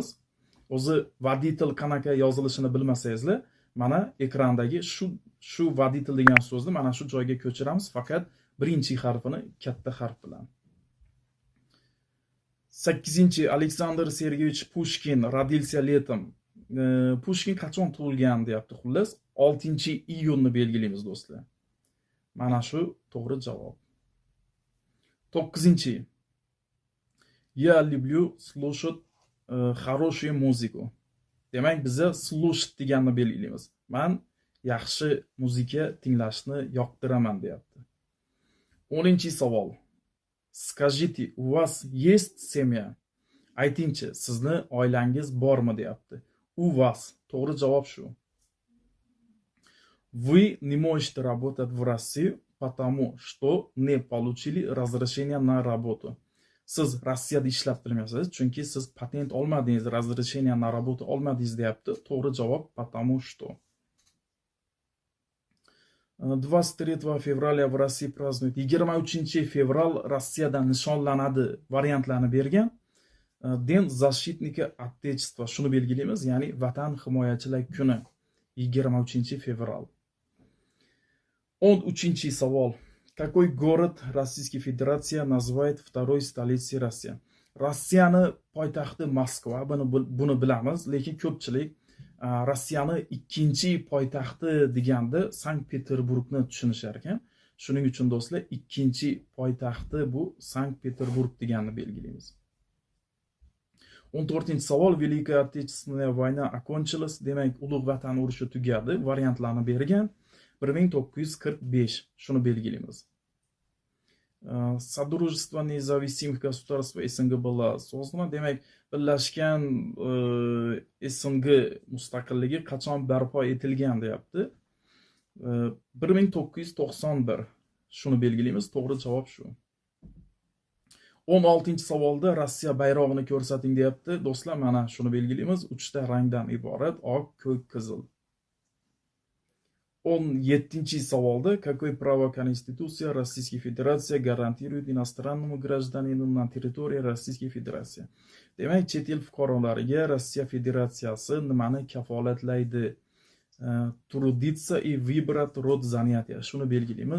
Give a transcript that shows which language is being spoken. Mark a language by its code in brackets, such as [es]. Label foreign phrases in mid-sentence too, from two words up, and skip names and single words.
[uz] O'zi водитель qanaqa yozilishini bilmasangizlar, mana ekrandagi shu водитель degan so'zni mana shu joyga ko'chiramiz. Faqat birinchi harfini katta harf bilan. [ru] 8. Aleksandr Sergeyevich Pushkin родился летом. [uz] Pushkin qachon tug'ilgan deyapti. Xullas, 6-iyunni belgilaymiz do'stlar. Mana shu to'g'ri javob. 9. [ru] Я люблю слушать хорошую музыку. [uz] Demak, biza слушать deganni belgilaymiz. Men yaxshi muzika tinglashni yoqtiraman deyapti. 10-savol. [ru] Скажите, у вас есть семья? [uz] Aytingchi, sizni oilangiz bormi deyapti. [ru] У вас. [uz] To'g'ri javob shu. [ru] Вы не можете работать в России, потому что не получили разрешение на работу. [uz] Siz Rossiyada ishlab turmaysiz, chunki siz patent olmadingiz, [ru] разрешение на работу [uz] olmadingiz deyapti. To'g'ri javob [ru] потому что. 23 fevraля в России празднуют. [uz] 23 fevral Rossiyada nishonlanadi variantlarni bergan. [ru] День защитника Отечества [uz] shuni belgilaymiz, ya'ni Vatan himoyachilar kuni 23 fevral. 13 savol. [ru] Какой город Российской Федерации называют второй столицей России? [uz] Rossiyani poytaxti Moskva, buni bilamiz, lekin ko'pchilik Rossiyani ikkinchi poytaxti deganda Sankt-Peterburgni tushunishar ekan. Shuning uchun do'stlar, ikkinchi poytaxti bu Sankt-Peterburg deganni belgilaymiz. 14-savol. [ru] Великая Отечественная война окончилась. [uz] Demak, Ulug' Vatan urushi tugadi. Variantlarni bergan. 1945. Shuni belgilaymiz. [ru] Содружество независимых государств СНГ было создано. [uz] Demak, birlashgan SNG mustaqilligi qachon barpo etilgan deyapti. 1991. Shuni belgilaymiz. To'g'ri javob shu. 16-savolda Rossiya bayrog'ini ko'rsating deyapti. Do'stlar, mana shuni belgilaymiz. 3 ta rangdan iborat: oq, ko'k, qizil. [ru] 17-savolda какое право Конституция Российской Федерации гарантирует иностранному гражданину на территории Российской Федерации? [uz] Demak, chet el fuqarolariga Rossiya Federatsiyasi nimani kafolatlaydi? [ru] Трудиться и выбрать род занятия. [uz] Shuni belgilaymiz.